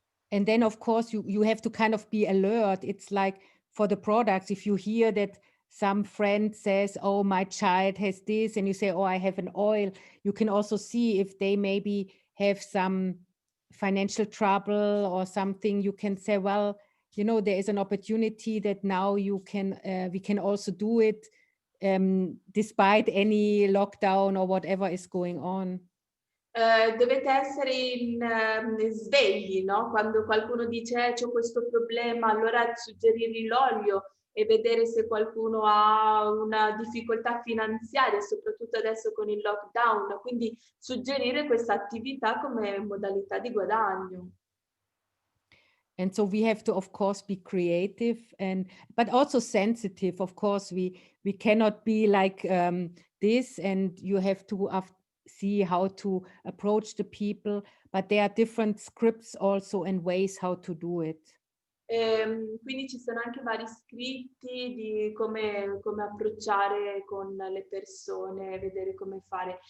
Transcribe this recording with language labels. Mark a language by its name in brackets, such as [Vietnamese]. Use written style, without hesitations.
[English] And then, of course, you have to kind of be alert. It's like for the products, if you hear that some friend says, oh, my child has this, and you say, oh, I have an oil, you can also see if they maybe have some financial trouble or something. You can say, well, you know, there is an opportunity that now we can also do it despite any lockdown or whatever is going on. [Italian] Dovete essere svegli, no? Quando qualcuno dice c'ho questo problema, allora suggerirgli l'olio e vedere se qualcuno ha una difficoltà finanziaria, soprattutto adesso con il lockdown, quindi suggerire questa attività come modalità di guadagno. [English] And so we have to, of course, be creative but also sensitive. Of course, we cannot be like this, and you have to see how to approach the people, but there are different scripts also and ways how to do it. [Italian] Quindi ci sono anche vari scritti di come approcciare con le persone, vedere come fare.